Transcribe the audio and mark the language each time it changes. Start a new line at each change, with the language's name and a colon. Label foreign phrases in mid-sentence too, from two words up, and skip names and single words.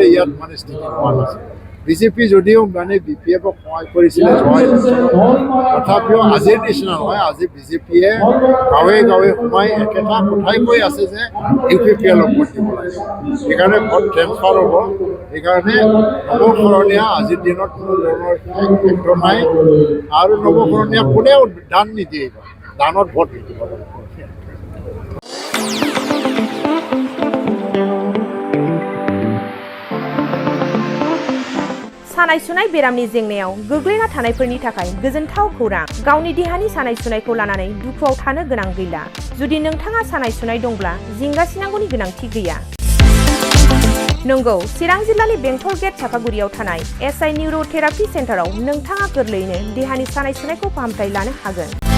Assamese: ইয়াত মানে স্থিতি লোৱা নাছিল বিজেপি যদিও মানে BPFক সহায় কৰিছিলে তথাপিও আজিৰ নিচিনা নহয় আজি বিজেপিয়ে গাঁৱে গাঁৱে সোমাই একেটা কথাই কৈ আছে যে UPPLক ভোট দিব লাগে সেইকাৰণে
English: vote transfer
Assamese: হ'ব সেইকাৰণে নৱশৰণীয়া আজিৰ দিনত কোনো ধৰণৰ ফেক্টৰ নাই আৰু নৱশৰণীয়া কোনেও দান নিদিয়ে দানত ভোট নিদিব
Bodo: सानाय सुनाय बेरामनि जेंनायाव गोग्लैना थानायफोरनि थाखाय गोजोनथाव खौरां गावनि देहानि सानाय सुनायखौ लानानै दुखुआव थानो गोनां गैला जुदि नोंथाङा सानाय सुनाय दंब्ला जिंगासिनांगौनि गोनांथि गैया नंगौ चिरां जिल्लानि बेंटल गेट चापागुरियाव थानाय SI निउर'थेरापि सेन्टाराव नोंथाङा गोरलैयैनो देहानि सानाय सुनायखौ फाहामथाय लानो हागोन